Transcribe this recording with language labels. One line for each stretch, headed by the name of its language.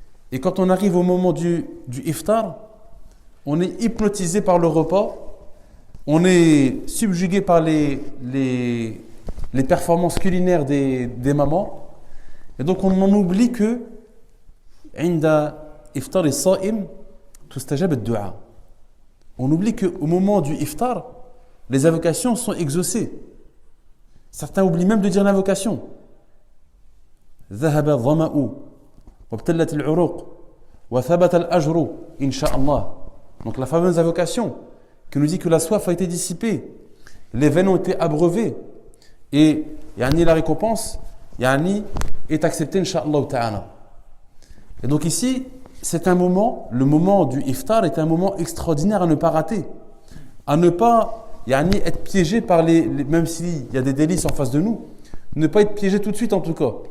French: Et quand on arrive au moment du iftar, on est hypnotisé par le repas, on est subjugué par les performances culinaires des mamans. Et donc on en oublie que
Arabic: inda iftar as-sa'im tustajab ad-du'a.
French: On oublie qu'au moment du iftar, les invocations sont exaucées. Certains oublient même de dire l'invocation.
Arabic: ذهب الظمأ وابتلت العروق وثبت الأجر إن شاء الله.
French: Donc la fameuse invocation qui nous dit que la soif a été dissipée, les veines ont été abreuvées et la récompense est acceptée Inch'Allah ta'ala. Et donc ici, c'est un moment, le moment du iftar est un moment extraordinaire à ne pas rater, à ne pas être piégé par même s'il y a des délices en face de nous, ne pas être piégé tout de suite en tout cas.